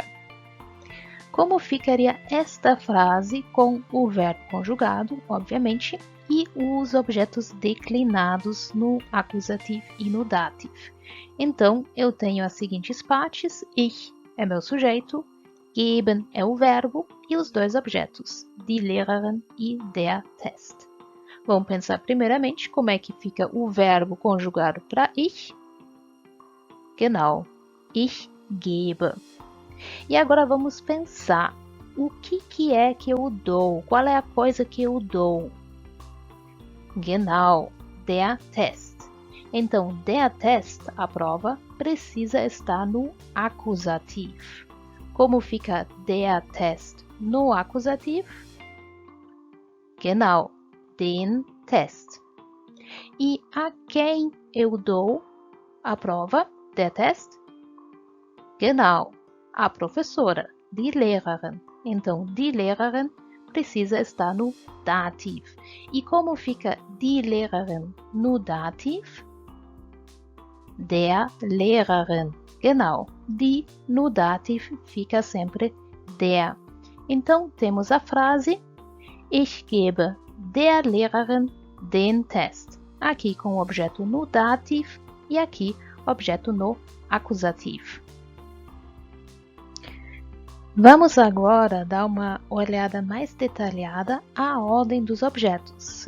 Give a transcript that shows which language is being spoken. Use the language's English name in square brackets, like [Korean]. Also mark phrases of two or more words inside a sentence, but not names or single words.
[Portuguese] Como ficaria esta frase com o verbo conjugado, obviamente, e os objetos declinados no acusativo e no dativo? Então, eu tenho as seguintes partes. Ich é meu sujeito, geben é o verbo e os dois objetos, [German] die Lehrerin e der Test. [Portuguese] Vamos pensar primeiramente como é que fica o verbo conjugado para ich. [German] Genau, ich gebe. [Portuguese] E agora vamos pensar, o que é que eu dou? Qual é a coisa que eu dou? [German] Genau, der Test. Então, der Test, [Portuguese] a prova, precisa estar no acusativo. Como fica [German] der Test [Portuguese] no acusativo? [German] Genau, den Test. [Portuguese] E a quem eu dou a prova, [German] der Test? Genau, [Portuguese] a professora, [German] die Lehrerin. [Portuguese] Então, [German] die Lehrerin [Portuguese] precisa estar no dativo. E como fica [German] die Lehrerin [Portuguese] no dativo? [German] Der Lehrerin. [Portuguese] Genau, die no dativo fica sempre der. Então, temos a frase [German] Ich gebe der Lehrerin den Test. [Portuguese] Aqui com o objeto no dativo e aqui objeto no acusativo. Vamos agora dar uma olhada mais detalhada à ordem dos objetos.